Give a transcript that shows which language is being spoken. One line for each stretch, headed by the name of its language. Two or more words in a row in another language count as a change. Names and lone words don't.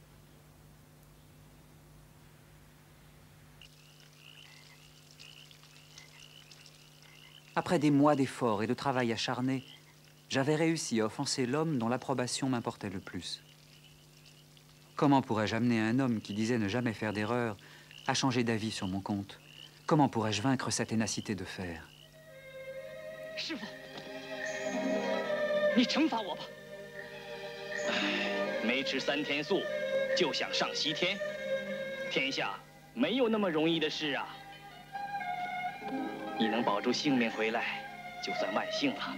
French: Après des mois d'efforts et de travail acharné, j'avais réussi à offenser l'homme dont l'approbation m'importait le plus. Comment pourrais-je amener un homme qui disait ne jamais faire d'erreur à changer d'avis sur mon compte? Comment pourrais-je vaincre sa ténacité de fer?
Chinese: 师傅，你惩罚我吧。没吃3天素，就想上西天，天下没有那么容易的事啊。你能保住性命回来，就算万幸了。